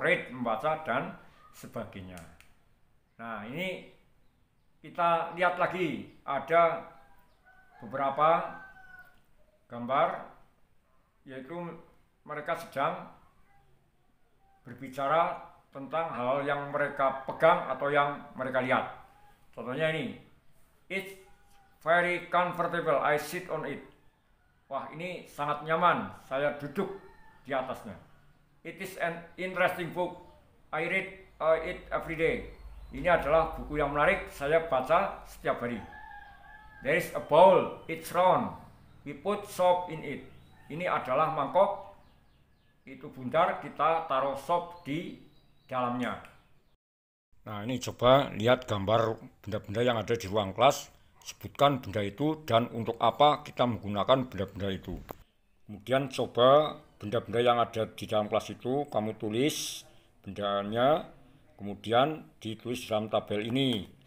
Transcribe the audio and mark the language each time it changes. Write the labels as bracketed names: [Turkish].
[Indonesian] Read, membaca, dan sebagainya. Nah, ini kita lihat lagi. Ada beberapa gambar, yaitu mereka sedang berbicara tentang hal yang mereka pegang atau yang mereka lihat. Contohnya ini, [English] it's very comfortable, I sit on it. [Indonesian] Wah, ini sangat nyaman, saya duduk di atasnya. [English] It is an interesting book, I read it every day. [Indonesian] Ini adalah buku yang menarik, saya baca setiap hari. [English] There is a bowl, it's round, we put soap in it. [Indonesian] Ini adalah mangkok, itu bundar, kita taruh sop di dalamnya. Nah, ini coba lihat gambar benda-benda yang ada di ruang kelas. Sebutkan benda itu dan untuk apa kita menggunakan benda-benda itu. Kemudian coba benda-benda yang ada di dalam kelas itu kamu tulis bendanya, kemudian ditulis dalam tabel ini.